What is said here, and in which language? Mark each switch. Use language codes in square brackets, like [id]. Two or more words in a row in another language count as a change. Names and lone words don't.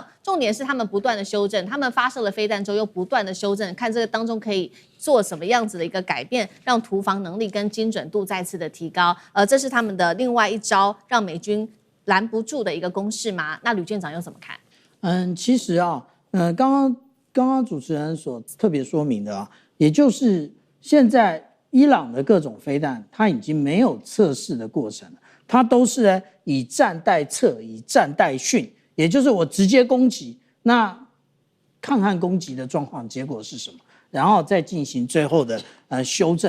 [zh] 重點是他們不斷的修正，他們發射了飛彈之後又不斷的修正，看這個當中可以做什麼樣子的一個改變，讓突防能力跟精準度再次的提高。這是他們的另外一招，讓美軍攔不住的一個攻勢嗎？那呂艦長又怎麼看？其實啊，剛剛主持人所特別說明的啊，也就是現在伊朗的各種飛彈，它已經沒有測試的過程了，它都是呢以戰代測，以戰代訓。也就是我直接攻擊，那看看攻擊的狀況結果是什麼，然後再進行最後的修正。